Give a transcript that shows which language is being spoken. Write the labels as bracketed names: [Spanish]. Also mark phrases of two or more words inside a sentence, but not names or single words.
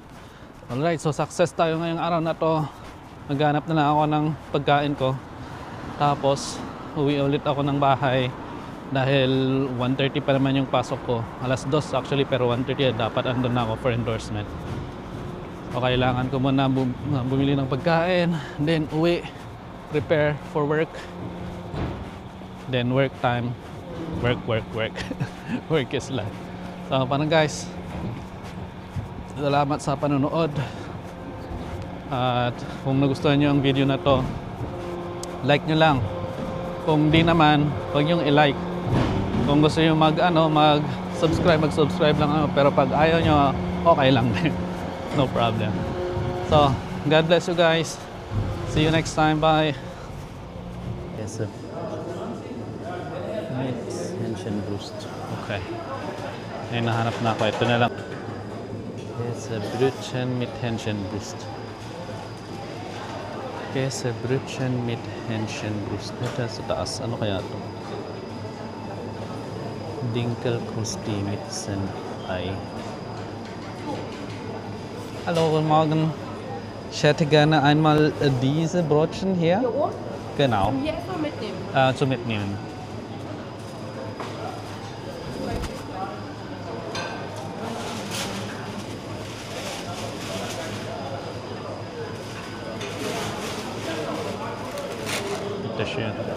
[English] Alright, so success [Filipino] tayo ngayong araw na to. Maghanap na lang ako ng pagkain ko. Tapos, uwi ulit ako ng bahay dahil 1:30 pa naman yung pasok ko. Alas 2 actually, pero 1:30 dapat andun na ako [English] for endorsement. [Filipino] O kailangan ko muna bumili ng pagkain, then uwi, [English] prepare for work, then work time, work work is life. [Filipino] So parang guys, salamat sa panonood at kung nagustuhan nyo ang video na to, like nyo lang. Kung di naman, huwag nyong i-like. Kung gusto nyo mag-subscribe lang ako, pero pag ayaw nyo, okay lang din. [English] No problem. So, God bless you guys. See you next time. Bye. Yes, sir. [German] Hähnchenbrust. Okay. [Filipino] Ay, nahanap na ako. Ito na lang. [German] Käsebrötchen mit Hähnchenbrust. Käsebrötchen mit Hähnchenbrust. [Filipino] Ito sa taas. Ano kaya ito? [German] Dinkelkrusti mit Senpai. Hallo, guten Morgen. Ich hätte gerne einmal diese Brötchen hier. Hier oben? Genau. Hier erstmal mitnehmen. Zum Mitnehmen. Bitte schön.